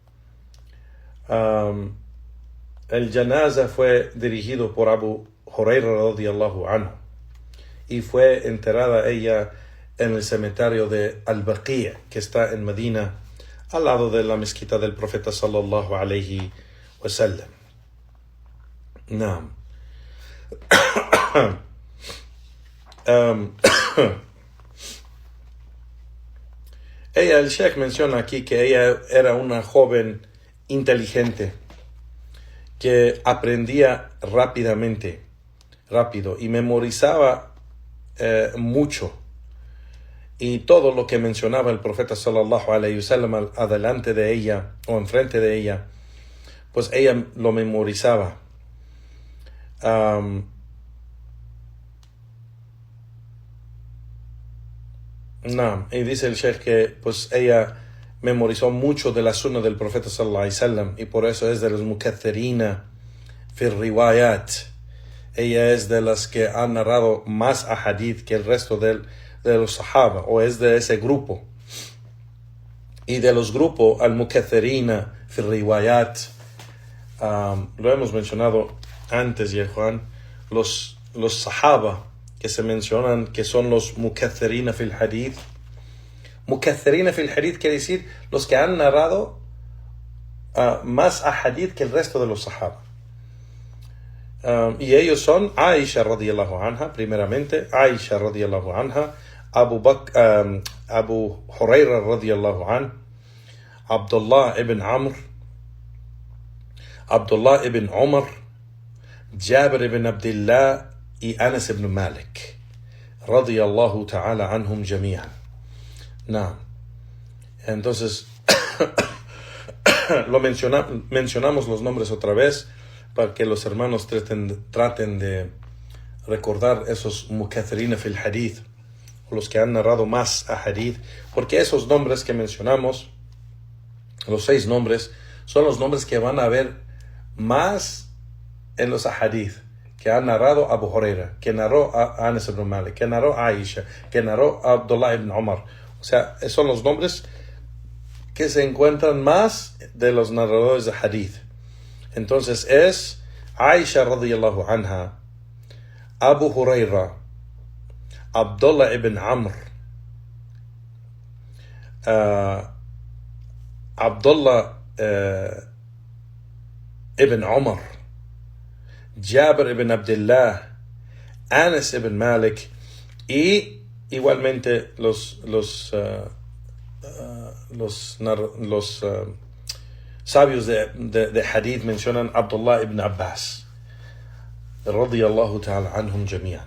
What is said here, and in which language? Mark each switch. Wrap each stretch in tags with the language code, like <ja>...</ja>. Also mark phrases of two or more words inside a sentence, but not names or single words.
<es>El janaza fue dirigido por Abu Huraira</es> <ar>رضي الله عنه</ar> <es>y fue enterrada ella en el cementerio de Al-Baqi', que está en Medina, al lado de la mezquita del profeta</es> <ar>صلى الله عليه وسلم.</ar> <es>Naam. El Sheikh menciona aquí que ella era una joven inteligente que aprendía rápido y memorizaba mucho. Y todo lo que mencionaba el profeta</es> <ar>صلى الله عليه وسلم</ar> <es>adelante de ella o enfrente de ella, pues ella lo memorizaba. Y dice el Sheikh que pues ella memorizó mucho de la sunna del profeta</es> <ar>صلى الله عليه وسلم</ar> <es>y por eso es de los</es> <ar>المكثرين في الرواية.</ar> <es>Ella es de las que han narrado más ahadith que el resto de los sahaba, o es de ese grupo. Y de los grupos</es> <ar>المكثرين في الرواية,</ar> <es>lo hemos mencionado antes, ya Juan, los sahaba que se mencionan que son los</es> <ar>المكثرين في الحديث. المكثرين في الحديث</ar> <es>quiere decir los que han narrado más ahadith que el resto de los sahaba. Y ellos son Aisha</es> <ar>رضي الله عنها,</ar> <es>primeramente, Aisha</es> <ar>رضي الله عنها,</ar> <es>Abu Huraira</es> <ar>رضي الله عنه,</ar> <es>Abdullah ibn Amr, Abdullah ibn Umar, Jabir ibn Abdullah y Anas ibn Malik</es> <ar>رضي الله تعالى عنهم جميعا.</ar> <es>Entonces mencionamos los nombres otra vez para que los hermanos traten de recordar esos</es> <ar>المكثرين في</ar> <es>hadith, los que han narrado más a hadith, porque esos nombres que mencionamos, los 6 nombres, son los nombres que van a ver más en los ahadith, que ha narrado Abu Huraira, que narró a Anas ibn Malik, que narró a Aisha, que narró a Abdullah ibn Umar. O sea, son los nombres que se encuentran más de los narradores de hadith. Entonces es Aisha</es> <ar>رضي الله عنها,</ar> <es>Abu Huraira, Abdullah ibn Amr, Abdullah ibn Umar, Jabir ibn Abdullah, Anas ibn Malik, y igualmente los sabios de hadith mencionan Abdullah ibn Abbas</es> <ar>رضي الله تعالى عنهم جميعا.</ar>